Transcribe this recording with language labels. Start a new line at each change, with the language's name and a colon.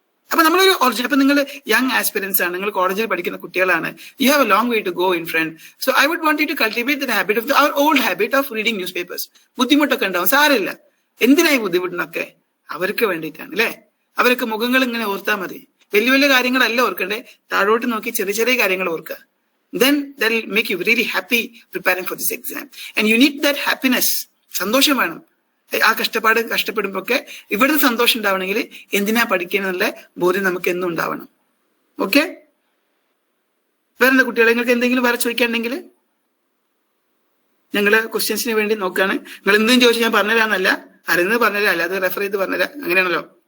Malayalam: അപ്പൊ നമ്മളൊരു ഒറിജിനൽ, അപ്പൊ നിങ്ങൾ യങ് ആസ്പിറൻസ് ആണ്, നിങ്ങൾ കോളേജിൽ പഠിക്കുന്ന കുട്ടികളാണ്,
English: You have a long way to go in front. So I would want you to cultivate the habit of our old habit of reading news papers.
Malayalam: ബുദ്ധിമുട്ടൊക്കെ ഉണ്ടാവും, സാരമില്ല. എന്തിനായി ബുദ്ധിമുട്ടിനൊക്കെ? അവർക്ക് വേണ്ടിയിട്ടാണ് അല്ലെ. അവരൊക്കെ മുഖങ്ങൾ ഇങ്ങനെ ഓർത്താൽ മതി, വലിയ വലിയ കാര്യങ്ങളല്ല ഓർക്കണ്ടേ, താഴോട്ട് നോക്കി ചെറിയ ചെറിയ കാര്യങ്ങൾ ഓർക്കുക.
English: Then that will make you really happy preparing for this exam. And you need that happiness.
Malayalam: സന്തോഷം വേണം. ആ കഷ്ടപ്പെടുമ്പോ ഒക്കെ ഇവിടുന്ന് സന്തോഷം ഉണ്ടാവണമെങ്കിൽ എന്തിനാ പഠിക്കാനുള്ള ബോധ്യം നമുക്ക് എന്നും ഉണ്ടാവണം. ഓക്കെ, വേറെ കുട്ടികളെ നിങ്ങൾക്ക് എന്തെങ്കിലും വേറെ ചോദിക്കാനുണ്ടെങ്കിൽ ഞങ്ങള് ക്വസ്റ്റ്യൻസിന് വേണ്ടി നോക്കുകയാണ്. നിങ്ങൾ എന്തും ചോദിച്ചാൽ ഞാൻ പറഞ്ഞുതരാന്നല്ല, അറിയുന്നത് പറഞ്ഞുതരാം, അല്ലാതെ റെഫർ ചെയ്ത് പറഞ്ഞുതരാം, അങ്ങനെയാണല്ലോ.